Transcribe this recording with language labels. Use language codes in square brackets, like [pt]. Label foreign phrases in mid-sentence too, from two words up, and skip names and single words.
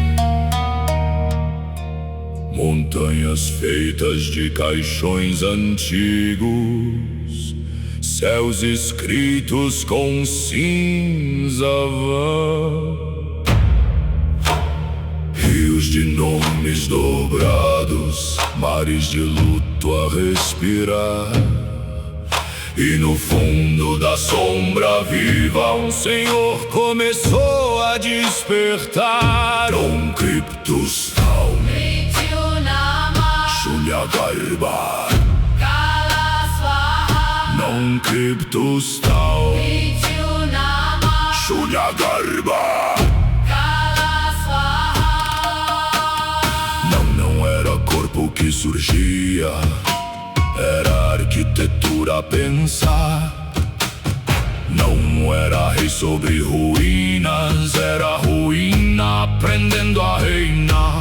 [pt] Montanhas feitas de caixões antigos, céus escritos com cinza vã, rios de nomes dobrados, mares de luto a respirar. E no fundo da sombra viva um senhor começou a despertar. [sa] Om Cryptus Tal Mrityunama Shunyagarba Kala Swaha Nom Cryptus Tal Mrityunama Shunyagarba. Kala Swaha. [pt] Não era corpo que surgia, era arquitetura a pensar. Não era rei sobre ruínas, era ruína aprendendo a reinar.